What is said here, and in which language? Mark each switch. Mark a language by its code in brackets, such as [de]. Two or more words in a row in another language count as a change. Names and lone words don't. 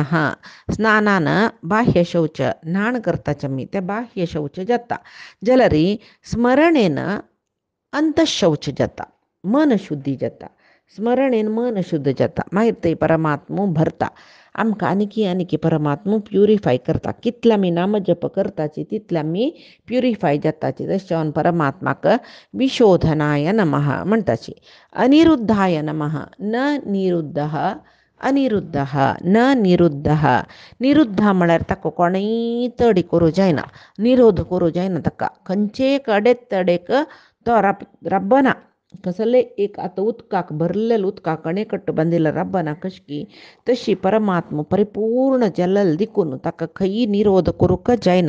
[kok] स्नानान बाह्य शौच न्हाण करताचे आमी, ते बाह्य शौच जाता जाल्यार स्मरणेन अंतशौच जाता, मन शुद्धी जाता. स्मरणेन मन शुद्ध जाता. मागीर ते परमात्मो भरता आमकां. आनीकी परमात्मो प्युरिफाय करता. कितले आमी नाम जप करताचे तितले आमी प्युरिफाय जाताचे. तशें जावन परमात्माक [sa] विशोधनाय नमः [kok] म्हणटाची. [sa] अनिरुद्धाय नमः. न निरुद्धः, अनिरुद्धः, न निरुद्धः. [kok] निरुद्ध म्हळ्यार ताका कोणेय तडी करूं जायना, निरोध करूं जायना ताका. खंयचे अडेक तो रब्बना. कसले एक आतां उदकाक भरलेले उदकाक अणेकट्ट बांदिल्लो रब्बना कशी, तशी परमात्मा परिपूर्ण जल्ल देखून ताका खंय निरोध करूंक जायना.